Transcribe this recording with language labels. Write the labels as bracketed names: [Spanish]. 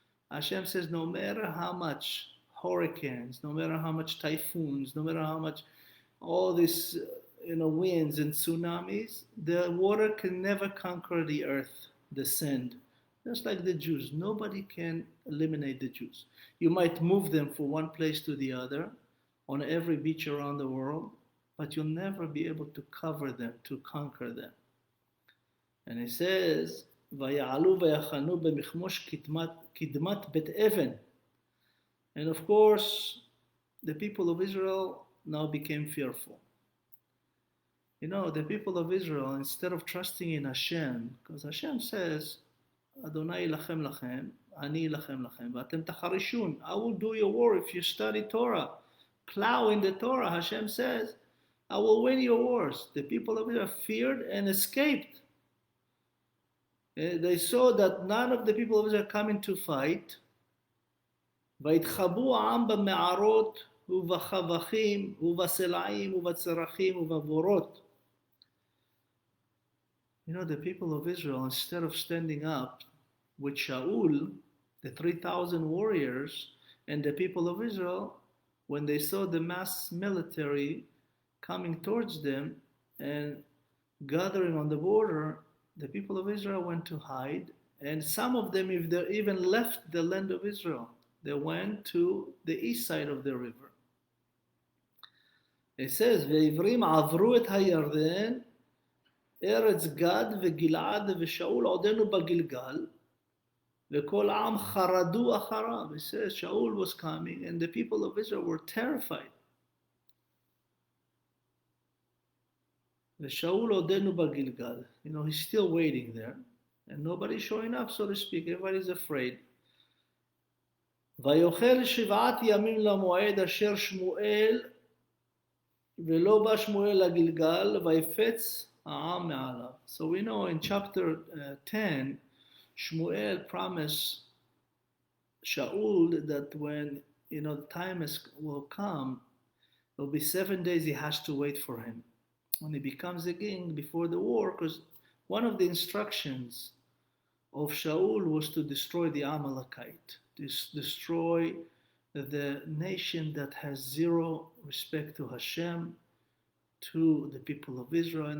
[English] Hashem says no matter how much hurricanes, no matter how much typhoons, no matter how much all these winds and tsunamis, the water can never conquer the earth, the sand. Just like the Jews, nobody can eliminate the Jews. You might move them from one place to the other on every beach around the world, but you'll never be able to cover them, to conquer them. And it says, [Hebrew] ויעלו ויחנו במכמוש קדמת בית אבן. [English] And of course, the people of Israel now became fearful. The people of Israel, instead of trusting in Hashem, because Hashem says, [Hebrew] Adonai ilachem lachem, אני אלחם לכם, ואתם תחרישון. [English] I will do your war if you study Torah. Plow in the Torah, Hashem says, I will win your wars. The people of Israel feared and escaped. They saw that none of the people of Israel coming to fight. [Hebrew] ויתחבאו העם במערות ובחבכים ובסלעים ובצרחים ובבורות. [English] You know, the people of Israel, instead of standing up with Shaul, the 3,000 warriors, and the people of Israel, when they saw the mass military coming towards them and gathering on the border, the people of Israel went to hide, and some of them even left the land of Israel. They went to the east side of the river. It says, [Hebrew] ועברים עברו את הירדן, ארץ גד וגלעד ושאול עודנו בגלגל, וכל העם חרדו אחריו. [English] It says Shaul was coming and the people of Israel were terrified. [Hebrew] ושאול עודנו בגלגל. [English] You know, he's still waiting there, and nobody's showing up, so to speak. Everybody's afraid. [Hebrew] ויאכל 7 ימים למועד אשר שמואל, ולא בא שמואל לגלגל, ויפץ העם מעליו. [English] So we know in chapter 10, Shmuel promised Shaul that when, you know, the time will come, it will be 7 days he has to wait for him. When he becomes a king before the war, because one of the instructions of Shaul was to destroy the Amalekite, destroy the nation that has zero respect to Hashem, to the people of Israel.